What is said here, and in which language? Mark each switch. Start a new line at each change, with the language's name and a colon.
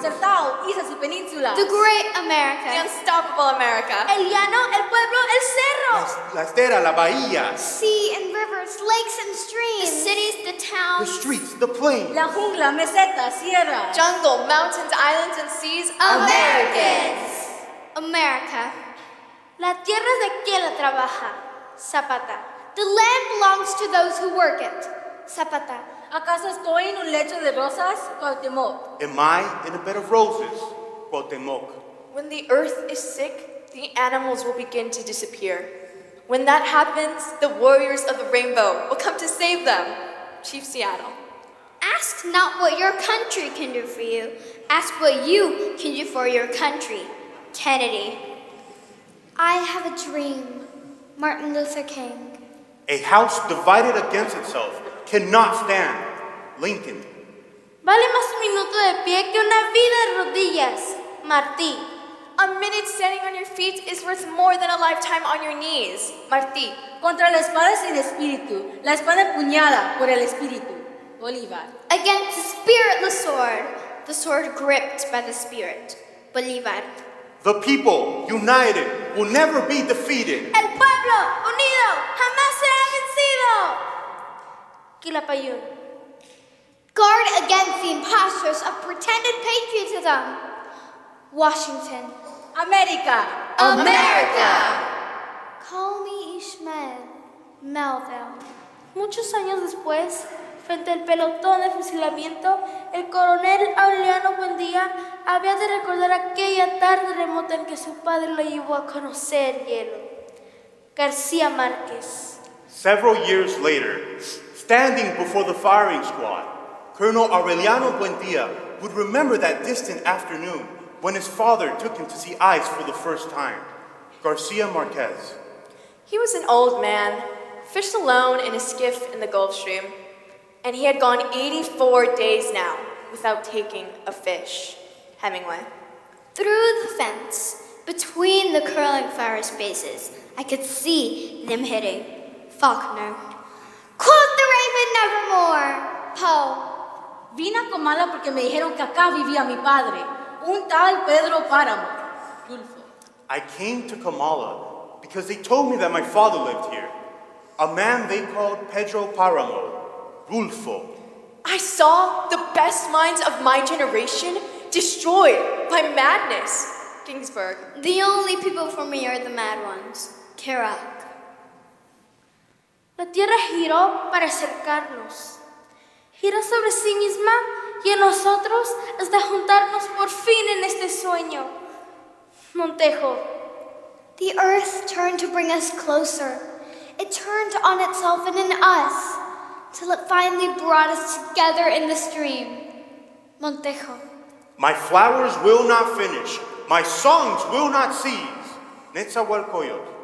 Spanish: Sertao, islas y penínsulas.
English: The great America. The unstoppable America.
Spanish: El llano, el pueblo, el cerro. La estera, la bahía.
English: Sea and rivers, lakes and streams. The cities, the towns. The streets, the plains.
Spanish: La jungla, meseta, sierra.
English: Jungle, mountains, islands, and seas. Americans. America.
Spanish: La tierra de quien la trabaja. Zapata.
English: The land belongs to those who work it. Zapata.
Spanish: ¿Acaso estoy en un lecho de rosas? Cuauhtémoc.
English: Am I in a bed of roses? Cuauhtémoc. When the earth is sick, the animals will begin to disappear. When that happens, the warriors of the rainbow will come to save them. Chief Seattle. Ask not what your country can do for you. Ask what you can do for your country. Kennedy. I have a dream. Martin Luther King. A house divided against itself cannot stand. Lincoln.
Spanish: Vale más un minuto de pie que una vida de rodillas. Martí.
English: A minute standing on your feet is worth more than a lifetime on your knees. Martí.
Spanish: Contra la espada sin espíritu, la espada empuñada por el espíritu. Bolívar.
English: Against the spiritless sword, the sword gripped by the spirit. Bolívar. The people, united, will never be defeated.
Spanish: El pueblo, unido, jamás será vencido. Quilapayún.
English: Guard against the impostors of pretended patriotism. Washington. America! America! Call me Ishmael Melville.
Spanish: Muchos años después, frente al pelotón de fusilamiento, el coronel Aureliano Buendía había de recordar aquella tarde remota en que su padre lo llevó a conocer el hielo. García Márquez.
English: Several years later, standing before the firing squad, Colonel Aureliano Buendía would remember that distant afternoon when his father took him to see ice for the first time. García Márquez. He was an old man, fished alone in a skiff in the Gulf Stream, and he had gone 84 days now without taking a fish. Hemingway. Through the fence, between the curling fire spaces, I could see them hitting. Faulkner. Quote the raven nevermore, Poe.
Spanish: Vine a Comala porque me dijeron que acá vivía mi padre, un tal Pedro Páramo.
English: I came to Comala because they told me that my father lived here, a man they called Pedro Páramo, Rulfo. I saw the best minds of my generation destroyed by madness. Ginsberg. The only people for me are the mad ones. Kerouac.
Spanish: La tierra giró para acercarnos. Giró sobre sí misma y a nosotros hasta juntarnos por fin en este sueño. Montejo.
English: The earth turned to bring us closer. It turned on itself and in us, till it finally brought us together in this dream. Montejo. My flowers will not finish. My songs will not cease. Netzahualcoyotl.